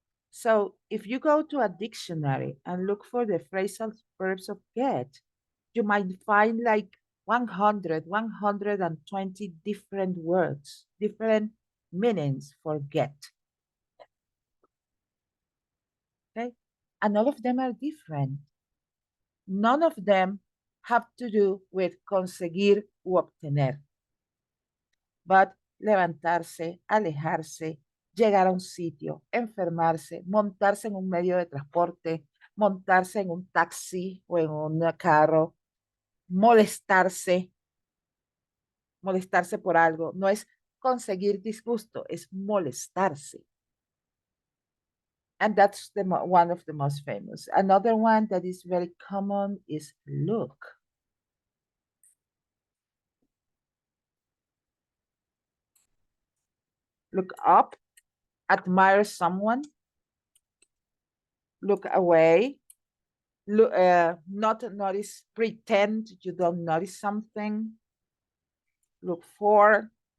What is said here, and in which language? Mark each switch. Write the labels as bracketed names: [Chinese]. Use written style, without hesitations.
[English] So if you go to a dictionary and look for the phrasal verbs of get, you might find like 100, 120 different words, different meanings for get. Okay, and all of them are different. None of them have to do with [Spanish] conseguir u obtener. [English] But [Spanish] levantarse, alejarse, llegar a un sitio, enfermarse, montarse en un medio de transporte, montarse en un taxi o en un carro, molestarse por algo, no es conseguir disgusto, es molestarse. [English] And that's one of the most famous. Another one that is very common is look. Look up, admire someone, look away, look, not notice, pretend you don't notice something, look for.